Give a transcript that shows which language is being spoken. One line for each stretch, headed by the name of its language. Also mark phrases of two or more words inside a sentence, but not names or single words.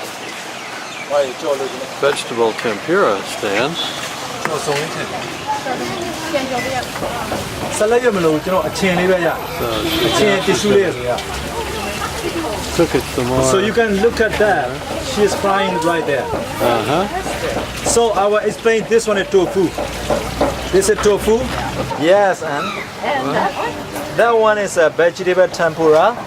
English: Vegetable tempura stands.
Burmese: ဆက်လက်ရမလို့ကျွန်တော်အချင်းလေးပဲရအချင်း tissue လေးဆိုရ
English: Cook it some more. So you can look at that. She is frying right there. So I will explain this one is tofu. This is tofu. Yes, and that one is a vegetable tempura.